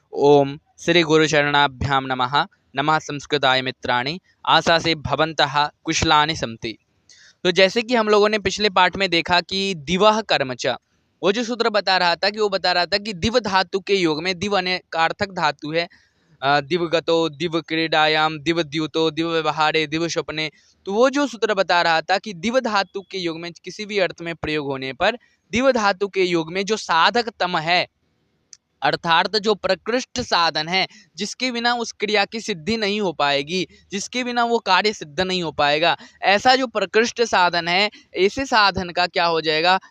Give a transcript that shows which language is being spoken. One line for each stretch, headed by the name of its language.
Sanskrit: ओम श्री गुरुचरणाभ्यां नमः। नमः संस्कृताय मित्राणि। आशा से भवन्तः कुशलानि सन्ति।
Hindi: तो जैसे कि हम लोगों ने पिछले पाठ में देखा कि दिवह कर्मच, वो जो सूत्र बता रहा था कि वो बता रहा था कि दिव धातु के योग में, दिव अनेकार्थक धातु है,
Sanskrit: दिवगतो, दिव क्रीडायाम, दिव द्यूतो, दिव व्यवहारे, दिव स्वप्ने।
Hindi: तो वो जो सूत्र बता रहा था कि दिव धातु के योग में किसी भी अर्थ में प्रयोग होने पर दिव धातु के योग में जो साधक तम है, अर्थात जो प्रकृष्ट साधन है, जिसके बिना उस क्रिया की सिद्धि नहीं हो पाएगी, जिसके बिना वो कार्य सिद्ध नहीं हो पाएगा, ऐसा जो प्रकृष्ट साधन है, ऐसे साधन का क्या हो जाएगा?